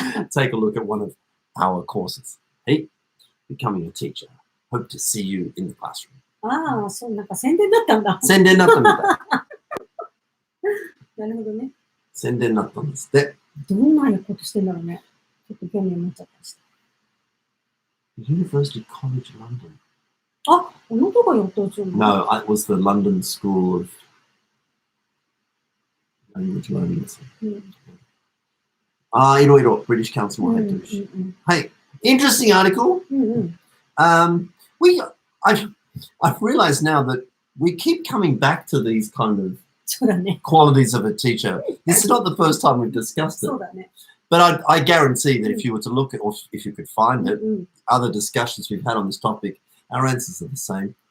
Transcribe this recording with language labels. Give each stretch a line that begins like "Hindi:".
English: Take a look at one of our courses. Hey, becoming a teacher. Hope to see you in the classroom.
Japanese: ああ、そう、なんか宣伝だったんだ。宣伝だったみたい。なるほどね。宣伝だったんですって。どんなことしてんだろうね。ちょっと興味を持っちゃったりして。
English: University College London.
Japanese: あ、あのとこやったやつよね。
English: No, it was the London School of Language Learning.
Japanese: いろいろ British Council も入ってるし。
English: はい。Interesting article. I've realized now that we keep coming back to these kind of qualities of a teacher. This is not the first time we've discussed it. But I guarantee that if you were to look at, or if you could find it, other discussions we've had on this topic, our answers are the same.